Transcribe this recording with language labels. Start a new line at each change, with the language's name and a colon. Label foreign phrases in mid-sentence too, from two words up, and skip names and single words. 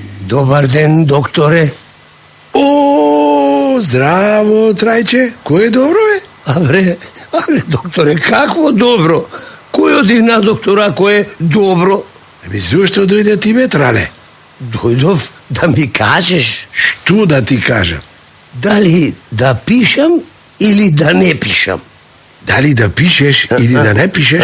Macedonian: Добар ден, докторе. О, здраво, Трајче. Које добро је? Абре, докторе, какво добро? Кој оди на доктора, кој е добро? Зошто дојде ти бе, Трале? Дојдов да ми кажеш. Што да ти кажам? Дали да пишам или да не пишам? Дали да пишеш или да не пишеш?